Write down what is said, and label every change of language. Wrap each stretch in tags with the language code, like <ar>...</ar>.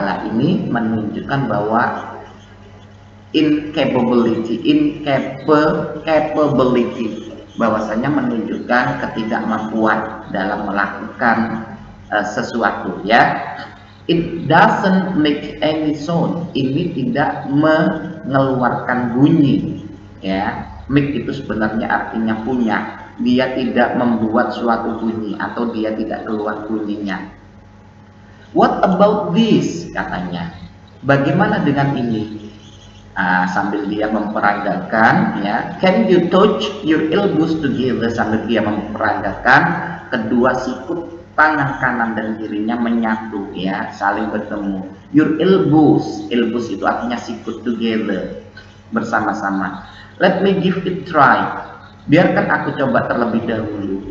<id>Lah, ini menunjukkan bahwa capability, bahwasanya menunjukkan ketidakmampuan dalam melakukan sesuatu ya.</id> <en>It doesn't make any sound.</en> <id>Ini tidak mengeluarkan bunyi ya. Make itu sebenarnya artinya punya. Dia tidak membuat suatu bunyi atau dia tidak keluar bunyinya.</id> <en>What about this?</en> <id>Katanya. Bagaimana dengan ini? Sambil dia memperagakan ya.</id> <en>Can you touch your elbows together?</en> <id>Sambil dia memperagakan kedua sikut tangan kanan dan kirinya menyatu ya, saling bertemu.</id> <en>Your elbows</en> <id>itu artinya sikut, together, bersama-sama.</id> <en>Let me give it try.</en> <id>Biarkan aku coba terlebih dahulu.</id>